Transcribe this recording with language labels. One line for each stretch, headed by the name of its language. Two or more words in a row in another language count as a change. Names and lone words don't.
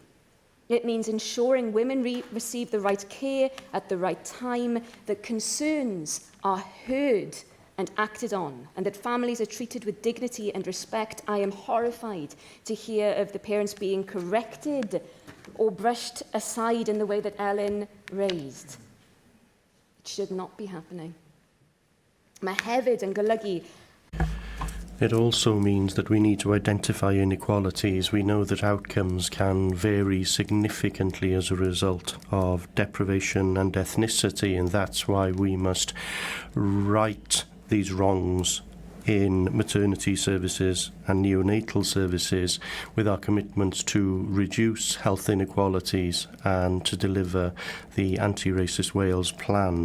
English: It means ensuring women receive the right care at the right time, that concerns are heard and acted on, and that families are treated with dignity and respect. I am horrified to hear of the parents being corrected or brushed aside in the way that Ellen raised. It should not be happening.
Welsh: Mae hefyd yn golygu.
English: It also means that we need to identify inequalities. We know that outcomes can vary significantly as a result of deprivation and ethnicity, and that's why we must right these wrongs in maternity services and neonatal services with our commitments to reduce health inequalities and to deliver the Anti-Racist Wales plan.